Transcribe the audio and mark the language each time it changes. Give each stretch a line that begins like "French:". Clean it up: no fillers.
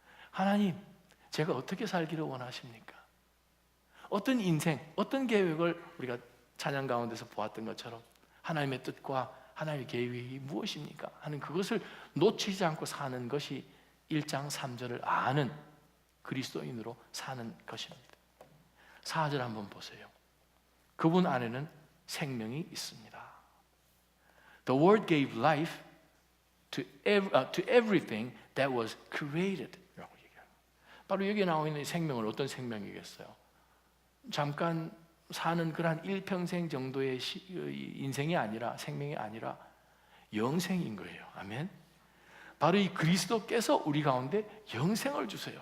Korean: 하나님, 제가 어떻게 살기를 원하십니까? 어떤 인생, 어떤 계획을 우리가 찬양 가운데서 보았던 것처럼 하나님의 뜻과 하나님의 계획이 무엇입니까? 하는 그것을 놓치지 않고 사는 것이 1장 3절을 아는 그리스도인으로 사는 것입니다. 4절 한번 보세요. 그분 안에는 생명이 있습니다.
English: The Word gave life to everything that was created.
Korean: 라고 얘기합니다. 바로 여기에 나와 있는 생명은 어떤 생명이겠어요? 잠깐 사는 그러한 일평생 정도의 인생이 아니라 생명이 아니라 영생인 거예요. 아멘. 바로 이 그리스도께서 우리 가운데 영생을 주세요.